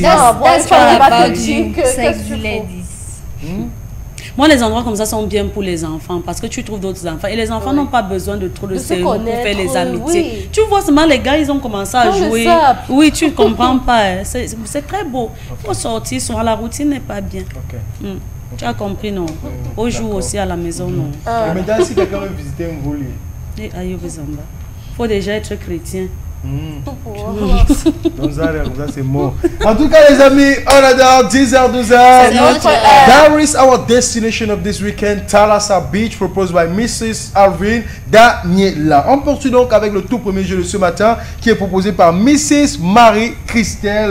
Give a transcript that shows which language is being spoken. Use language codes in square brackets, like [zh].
[en] That's about you, sexy ladies. [fr] Moi, les endroits comme ça sont bien pour les enfants parce que tu trouves d'autres enfants. Et les enfants n'ont pas besoin de trop de cerveau pour faire les amitiés. Oui. Tu vois seulement les gars, ils ont commencé à jouer. Oui, tu ne comprends pas. Hein. C'est très beau. Il faut sortir, souvent la routine n'est pas bien. Tu as compris, non? Au jour aussi à la maison, non. Et maintenant, si quelqu'un veut visiter un volet. Il faut déjà être chrétien. Donc ça c'est mort. En tout cas les amis, on adore 10h12h. [en] That is our destination of this weekend, Thalassa Beach, proposed by Mrs. Alvin Daniela. [fr] On poursuit donc avec le tout premier jeu de ce matin qui est proposé par Mrs. Marie-Christelle.